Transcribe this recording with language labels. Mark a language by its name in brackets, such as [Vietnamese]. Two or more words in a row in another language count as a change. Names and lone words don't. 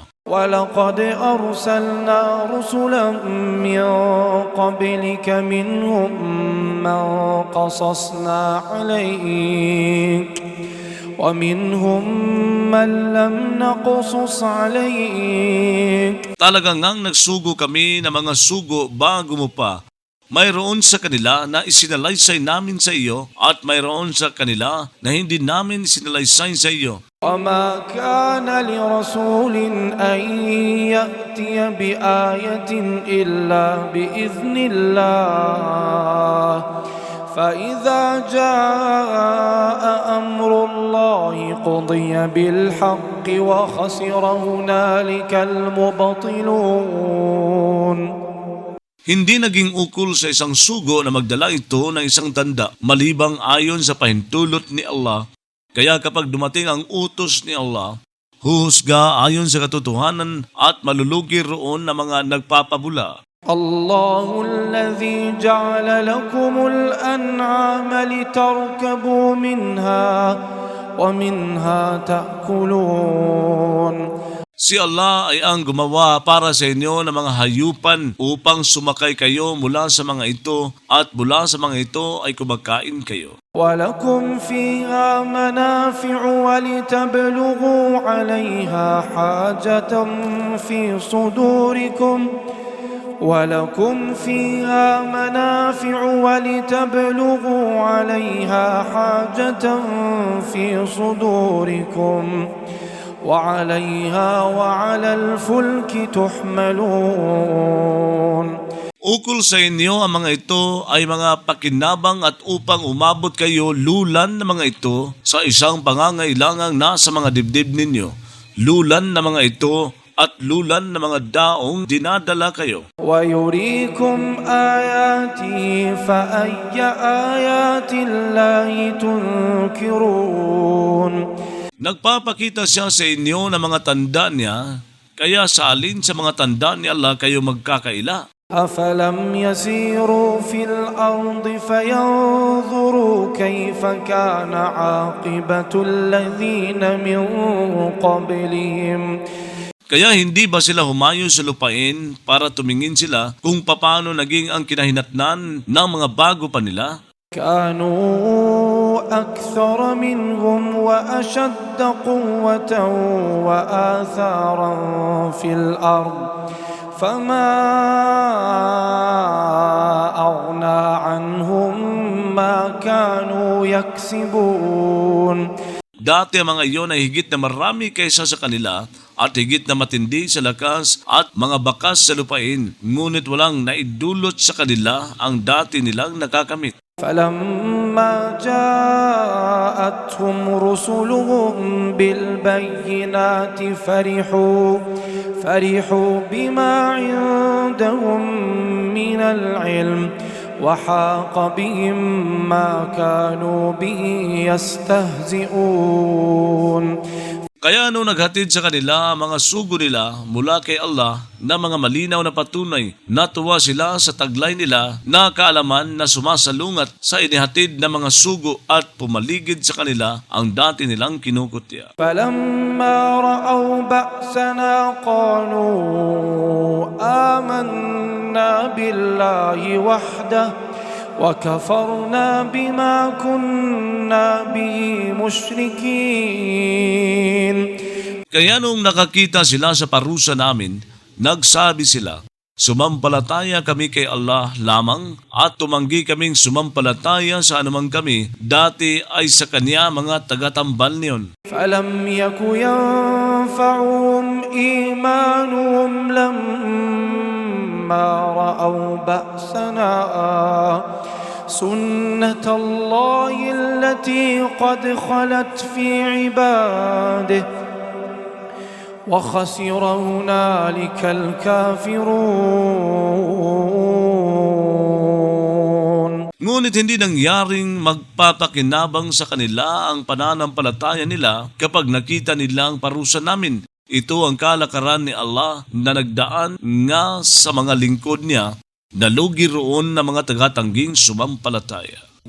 [Arabic] ولقد أرسلنا رسلا من قبلك منهم من قصصنا عليك ومنهم من لم نقصص عليك. [Filipino] Talagang ngang nagsugo kami ng mga sugo bago mo pa. Mayroon sa kanila na isinalaysay namin sa iyo at mayroon sa kanila na hindi namin isinalaysay sa iyo. [Arabic] وما كان لرسول أن يأتي بآية إلا بإذن الله فإذا جاء أمر الله قضي بالحق وخسر هنالك المبطلون. [Filipino] Hindi naging ukol sa isang sugo na magdala ito ng isang tanda malibang ayon sa pahintulot ni Allah. Kaya kapag dumating ang utos ni Allah, huhusga ayon sa katotohanan at malulugi roon ng mga nagpapabula. [Arabic] الله الذي جعل لكم الأنعام لتركبوا منها ومنها تأكلون. [Filipino] Si Allah ay ang gumawa para sa inyo ng mga hayupan upang sumakay kayo mula sa mga ito at mula sa mga ito ay kumakain kayo. [Arabic] ولكم فيها منافع ولتبلغوا عليها حاجة في صدوركم ولكم فيها منافع ولتبلغوا عليها حاجة في صدوركم وعليها وعلى الفلك تحملون. [Filipino] Ukol sa inyo ang mga ito ay mga pakinabang at upang umabot kayo lulan ng mga ito sa isang pangangailangang nasa mga dibdib ninyo. Lulan ng mga ito at lulan ng mga daong dinadala kayo. [Arabic] ويريكم آياته فأي آيات الله تنكرون. [Filipino] Nagpapakita siya sa inyo ng mga tanda niya, kaya sa alin sa mga tanda ni Allah kayo magkakaila. [Arabic] أفلم يسيروا في الأرض فينظروا كيف كان عاقبة الذين من قبلهم. [Filipino] Kaya hindi ba sila humayo sa lupain para tumingin sila kung paano naging ang kinahinatnan ng mga bago pa nila? [Arabic] كانوا أكثر منهم وأشد قوة وآثارا في الأرض فما أغنى عنهم ما كانوا يكسبون. [Filipino] Dati ang mga iyon ay higit na marami kaysa sa kanila at higit na matindi sa lakas at mga bakas sa lupain, ngunit walang naidulot sa kanila ang dati nilang nakakamit. [Arabic] فلما جاءتهم رسلهم بالبينات فرحوا بما عندهم من العلم وحاق بهم ما كانوا به يستهزئون. [Filipino] Kaya nung naghatid sa kanila ang mga sugo nila mula kay Allah na mga malinaw na patunay, natuwa sila sa taglay nila na kaalaman na sumasalungat sa inihatid ng mga sugo at pumaligid sa kanila ang dati nilang kinukutya. [Arabic] فلما رأوا بأسنا قالوا آمنا بالله وحده وكفرنا بما كنا كنا به مشركين. [Filipino] Kaya nung nakakita sila sa parusa namin, nagsabi sila, sumampalataya kami kay Allah lamang at tumanggi kaming sumampalataya sa anumang kami, dati ay sa Kanya mga tagatambal niyon. [Arabic] فلم يك ينفعهم إيمانهم لما رأوا بأسنا سنة الله التي قد خلت في عباده وخسر هنالك الكافرون. [Filipino] Ngunit hindi nangyaring magpapakinabang sa kanila ang pananampalataya nila kapag nakita nila ang parusa namin. Ito ang kalakaran ni Allah na nagdaan nga sa mga lingkod niya, nalugi roon na mga tagatangging sumampalataya.